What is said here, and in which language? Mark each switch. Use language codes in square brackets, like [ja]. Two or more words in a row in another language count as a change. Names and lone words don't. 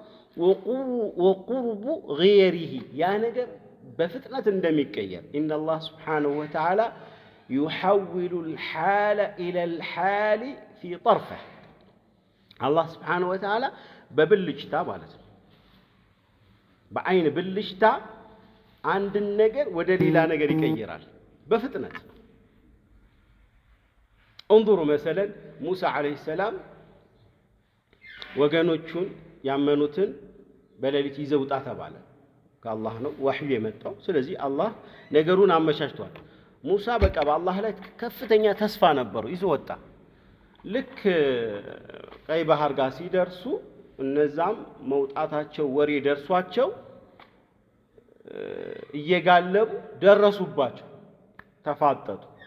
[ar] وقرب غيره [am] ያ ነገር በፍጥነት እንደሚቀየር [ar] ان الله سبحانه وتعالى يحول الحال الى الحال في طرفه። الله سبحانه وتعالى [am] በብልጭታ ማለት ነው፣ በአይን ብልጭታ አንድ ነገር ወደ ሌላ ነገር ይቀይራል በፍጥነት። [ar] انظروا مثلا موسى عليه السلام [am] ወገኖቹን ያመኑትን በሌሊት ይዘውጣ ተባለ ከአላህ ነው ወህይ የመጣው ስለዚህ አላህ ነገሩን አመቻችቷል ሙሳ በቃ በአላህ ላይ ከፍተኛ ተስፋ ነበረው ይዞ ወጣ ልክ ቀይ ባህር ጋር ሲደርሱ እነዛም መውጣታቸው ወሬ ደርሷቸው እየጋለቡ ደረሱባቸው ተፋጠጡ